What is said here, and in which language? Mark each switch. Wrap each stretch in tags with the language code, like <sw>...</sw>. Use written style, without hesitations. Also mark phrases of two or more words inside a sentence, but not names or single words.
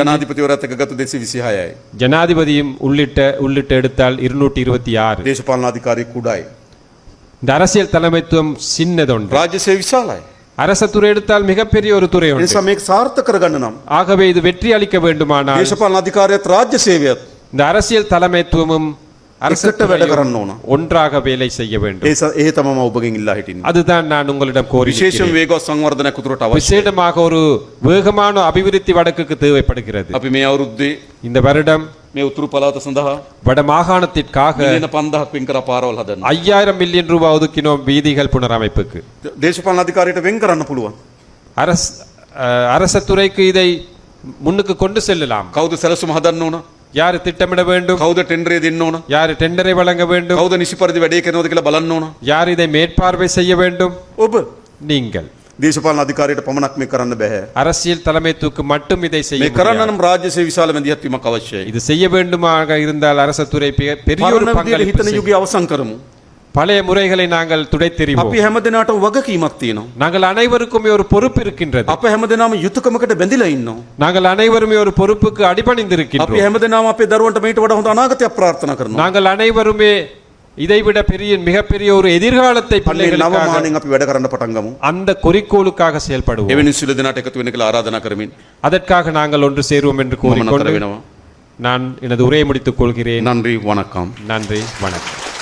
<si>ජනාධිපතිවරයාත් එක්ක ගත්ත 226යි.</si> <ta>ஜனாதிபதியும் உள்ளிட்ட எடுத்தால் 226.</ta> <si>දේශපාලන අධිකාරිය කුඩායි.</si> <ta>இந்த அரசியல் தலைமைத்துவம் சின்னதொன்று.</ta> <si>රාජ්‍ය සේවය විශාලයි.</si> <ta>அரச துறை எடுத்தால் மிகப்பெரிய ஒரு துறை</ta> <si>ඒ</si> <ta>ஒன்று.</ta> <si>නිසා මේක සාර්ථක කරගන්න නම්</si> <ta>ஆகவே இது வெற்றி அளிக்க வேண்டுமானால்</ta> <si>දේශපාලන අධිකාරියත් රාජ්‍ය සේවයත්</si> <ta>இந்த அரசியல் தலைமைத்துவமும் அரச</ta> <si>එකට වැඩ</si> <ta>துறையும்</ta> <si>කරන්න ඕන.</si> <ta>ஒன்றாக வேலை செய்ய வேண்டும்.</ta> <si>ඒ තමයි ඔබගෙන් ඉල්ලා හිටින්නේ.</si> <ta>அதுதான் நான் உங்களிடம் கோரி</ta> <si>විශේෂයෙන් වේගවත් සංවර්ධනයක් උතුරට අවශ්‍යයි.</si> <ta>விசேடமாக ஒரு வேகமான அபிவிருத்தி வடக்குக்கு தேவைப்படுகிறது.</ta> <si>අපි මේ අවුරුද්දේ</si> <ta>இந்த வருடம்</ta> <si>මේ උතුරු පළාත සඳහා</si> <ta>வட மாகாணத்திற்காக</ta> <si>මිලියන 5000ක් වෙන් කර පාරවල් හදන්න.</si> <ta>5000 மில்லியன் ரூபாய் ஒதுக்கினோம் வீதிகள் புனரமைப்புக்கு.</ta> <si>දේශපාලන අධිකාරියට වෙන් කරන්න පුළුවන්.</si> <ta>அரச துறைக்கு இதை முன்னுக்கு கொண்டு செல்லலாம்.</ta> <si>කවුද සැලසුම හදන්න ඕන?</si> <ta>யார் திட்டமிட வேண்டும்,</ta> <si>කවුද ටෙන්ඩරේ දෙන්න ඕන?</si> <ta>யார் டெண்டரை வழங்க வேண்டும்,</ta> <si>කවුද නිසි පරිදි වැඩේ කරනවද කියලා බලන්න ඕන.</si> <ta>யார் இதை மேற்பார்வை செய்ய வேண்டும்?</ta> <si>ඔබ</si> <ta>நீங்கள்.</ta> <si>දේශපාලන අධිකාරියට පමණක් මේ කරන්න බෑ.</si> <ta>அரசியல் தலைமைத்துவக்கு மட்டும் இதை செய்ய</ta> <si>මේ කරන්න</si> <ta>முடியாது.</ta> <si>නම් රාජ්‍ය සේවය විශාල මැදිහත් වීමක් අවශ්‍යයි.</si> <ta>இது செய்ய வேண்டுமாக இருந்தால் அரச துறை பெரிய ஒரு</ta> <si>පරණ විදියට</si> <ta>பங்களிப்பு</ta> <si>හිතන</si> <ta>செய்யும்.</ta> <si>යුගය අවසන් කරමු.</si> <ta>பழைய முறைகளை நாங்கள் துடைத்தெறிவோம்.</ta> <si>අපි හැම දිනකටම වගකීමක් තියෙනවා.</si> <ta>நாங்கள் அனைவருக்குமே ஒரு பொறுப்பு இருக்கின்றது.</ta> <si>අප හැම දිනම යුතුයකමකට බැඳිලා ඉන්නවා.</si> <ta>நாங்கள் அனைவருமே ஒரு பொறுப்புக்கு</ta> <si>අපි</si> <ta>அடிபணிந்திருக்கின்றோம்.</ta> <si>හැම දිනම අපේ දරුවන්ට මේට වඩා හොඳ අනාගතයක් ප්‍රාර්ථනා කරනවා.</si> <ta>நாங்கள் அனைவருமே இதைவிட மிகப்பெரிய ஒரு எதிர்காலத்தை</ta> <si>අන්නේ නව</si> <ta>பிள்ளைகளுக்காக</ta> <si>මානෙන් අපි වැඩ කරන්න පටන් ගමු.</si> <ta>அந்த குறிக்கோளுக்காக செயல்படுவோம்.</ta> <si>එවැනි සියලු දෙනාට එකතු වෙන්න කියලා ආරාධනා කරමින්</si> <ta>அதற்காக நாங்கள் ஒன்று சேருவோம் என்று</ta> <si>මම නතර</si> <ta>கூறிக்கொண்டு</ta> <si>වෙනවා.</si> <ta>நான் எனது உரையை முடித்துக் கொள்கிறேன். நன்றி வணக்கம். நன்றி, வணக்கம்.</ta>